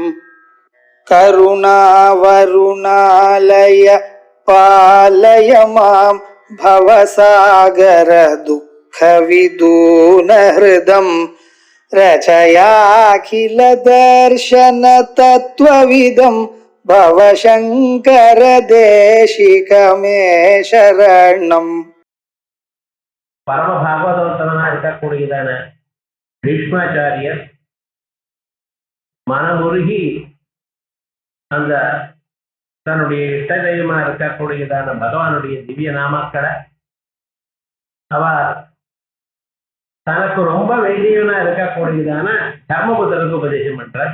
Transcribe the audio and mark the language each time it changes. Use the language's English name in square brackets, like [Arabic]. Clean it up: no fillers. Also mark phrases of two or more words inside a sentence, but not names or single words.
[Sanskrit] करुणावरुणालय पालय मां भवसागर दुःखविदूनहृदं रचयाखिल दर्शन तत्त्वविदं भवशङ्कर देशिकमे शरणम्. [Tamil] பரம பாகவதோத்தமனா இருக்கக்கூடியதான பீஷ்மாச்சாரியர் மனமுருகி அந்த தன்னுடைய இஷ்ட தெய்வமா இருக்கக்கூடியதான பகவானுடைய திவ்ய நாமக்களை அவர் தனக்கு ரொம்ப வேண்டியவனா இருக்கக்கூடியதான தர்மபுத்திரருக்கு உபதேசம் பண்றார்.